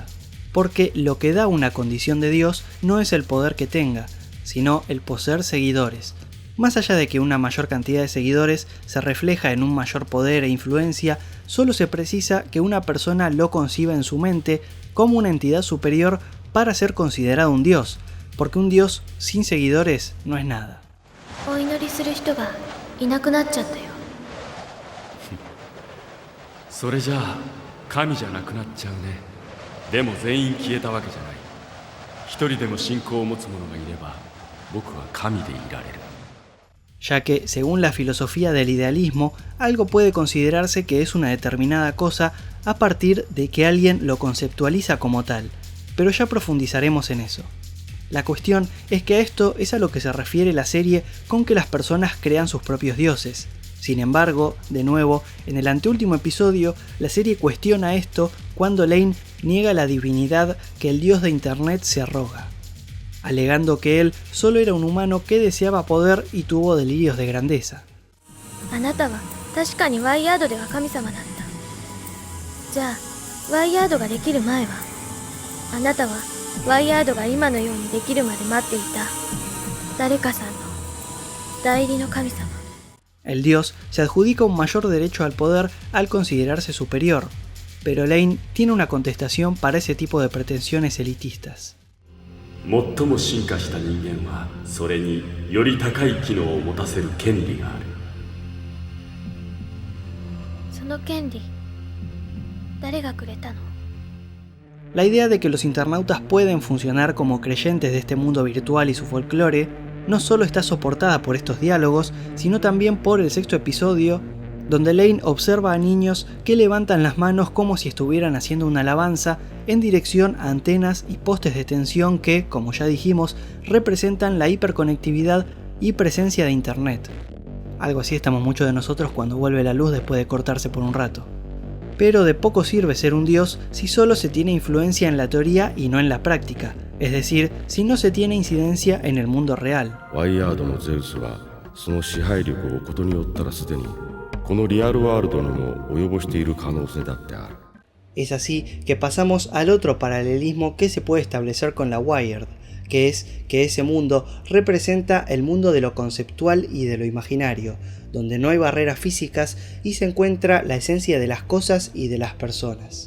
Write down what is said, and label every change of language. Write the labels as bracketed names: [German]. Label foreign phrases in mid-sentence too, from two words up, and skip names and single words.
[Spanish] Porque lo que da una condición de dios no es el poder que tenga, sino el poseer seguidores. Más allá de que una mayor cantidad de seguidores se refleja en un mayor poder e influencia, solo se precisa que una persona lo conciba en su mente como una entidad superior para ser considerado un dios, porque un dios sin seguidores no es nada. [Japanese] お祈りする人がいなくなっちゃったよ。それじゃあ神じゃなくなっちゃうね。でも全員消えたわけじゃない。一人でも信仰を持つ者がいれば僕は神でいられる。 [Spanish] Ya que, según la filosofía del idealismo, algo puede considerarse que es una determinada cosa a partir de que alguien lo conceptualiza como tal, pero ya profundizaremos en eso. La cuestión es que a esto es a lo que se refiere la serie con que las personas crean sus propios dioses. Sin embargo, de nuevo, en el anteúltimo episodio, la serie cuestiona esto cuando Lane niega la divinidad que el dios de internet se arroga, alegando que él solo era un humano que deseaba poder y tuvo delirios de grandeza. [Japanese] あなたは確かにワイヤードでは神様だった。じゃあワイヤードができる前はあなたはワイヤードが今のようにできるまで待っていた誰かさんの代理の神様。 [Spanish] El dios se adjudica un mayor derecho al poder al considerarse superior, pero Lane tiene una contestación para ese tipo de pretensiones elitistas. [Japanese] 最も進化した人間はそれにより高い機能を持たせる権利がある。その権利誰がくれたの？ [Spanish] La idea de que los internautas pueden funcionar como creyentes de este mundo virtual y su folclore no solo está soportada por estos diálogos, sino también por el sexto episodio, donde Lane observa a niños que levantan las manos como si estuvieran haciendo una alabanza en dirección a antenas y postes de tensión que, como ya dijimos, representan la hiperconectividad y presencia de internet. Algo así estamos muchos de nosotros cuando vuelve la luz después de cortarse por un rato. Pero de poco sirve ser un dios si solo se tiene influencia en la teoría y no en la práctica, es decir, si no se tiene incidencia en el mundo real. [Japanese] ワイヤードのゼウスはその支配力をことによったらすでにこのリアルワールドにも及ぼしている可能性だってある。 [Spanish] Es así que pasamos al otro paralelismo que se puede establecer con la Wired, que es que ese mundo representa el mundo de lo conceptual y de lo imaginario, donde no hay barreras físicas y se encuentra la esencia de las cosas y de las personas.